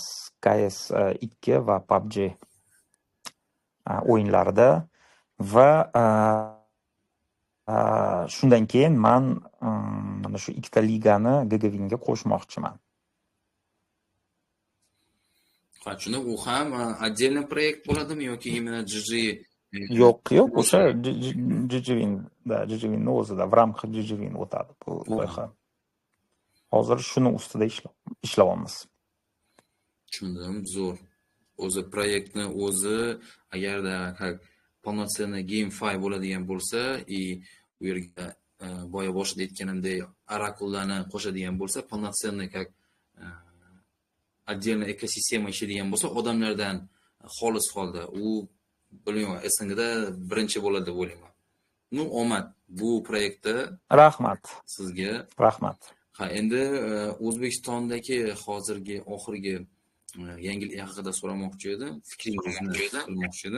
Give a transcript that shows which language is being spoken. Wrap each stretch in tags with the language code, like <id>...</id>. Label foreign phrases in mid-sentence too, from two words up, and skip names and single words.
<uz>CS 2 va PUBG o'yinlarida va shundan keyin men mana shu ikkita ligani GGWinga qo'shmoqchiman. Ha, shuni u ham отдельный proyekt bo'ladimi yoki imенно GG? Yo'q, o'sha GGWinni o'zida,</uz> <ru>в рамках</ru> <uz>GGWin o'tadi bu loyiha. Hozir shuni ustida ishlayapmiz. Tushundim, zo'r. O'zi proyektni o'zi agarda полноценный GameFi bo'ladigan bo'lsa, u yerga boya boshida aytganimdek orakullarni qo'shadigan bo'lsa,</uz> <ru>полноценный как отдельная</ru> <uz>ekosistema ishlaydigan bo'lsa, odamlardan xolis holda u bilmayman, SNGda birinchi bo'ladi deb o'ylayman. Omad bu proyektda. Rahmat. Sizga rahmat. Ha, endi O'zbekistondagi hozirgi oxirgi yangilik haqida so'ramoqchi edim, fikringizni bilmoqchi edim.</uz>